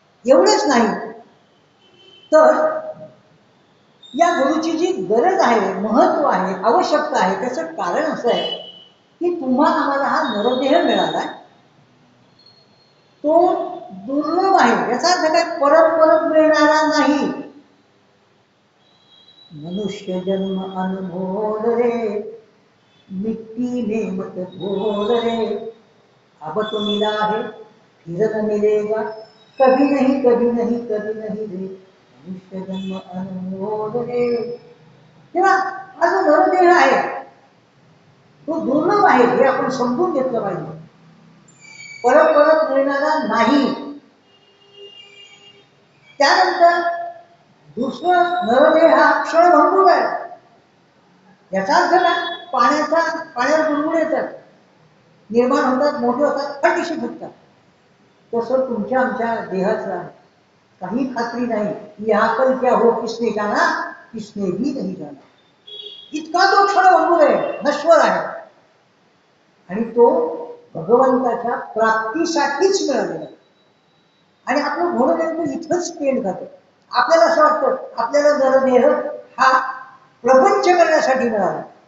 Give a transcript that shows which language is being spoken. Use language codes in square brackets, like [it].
[mr] एवढेच नाही तर या गुरुची जी गरज आहे, महत्व आहे, आवश्यकता आहे, त्याचं कारण असं आहे की तुम्हाला आम्हाला हा नरदेह मिळाला, तो दुर्लभ आहे. याचा अर्थ काय? परत परत मिळणारा नाही. [hi] मनुष्य जन्म अनमोल रे, मिट्टी में मत घोल रे, अब तो मिला है फिर न मिलेगा, कभी नहीं कभी नहीं कभी नहीं रे, मनुष्य जन्म अनमोल रे. [mr] तेव्हा हा जो नरदेह आहे तो दुर्लभ आहे, हे आपण समजून घेतलं पाहिजे. परत परत मिळणारा नाही. त्यानंतर दुसरं नरदेह हा क्षणभंगूर आहे. याचा अर्थ काय? पाण्यावर बुडबुड येतात, निर्माण होतात, मोठे होतात, फटिशी फुटतात. तसं तुमच्या आमच्या देहाचा काही खात्री नाही. [hi] या कल क्या हो किसने जाना, किसने भी नहीं जाना. [mr] इतका तो क्षणभंगूर आहे, नश्वर आहे. आणि तो भगवंताच्या प्राप्तीसाठीच मिळालेला आहे. आणि आपलं म्हणून नेमकं इथंच पेंड खातं. आपल्याला असं वाटतं आपल्याला नरदेह हा प्रपंच करण्यासाठी मिळाला.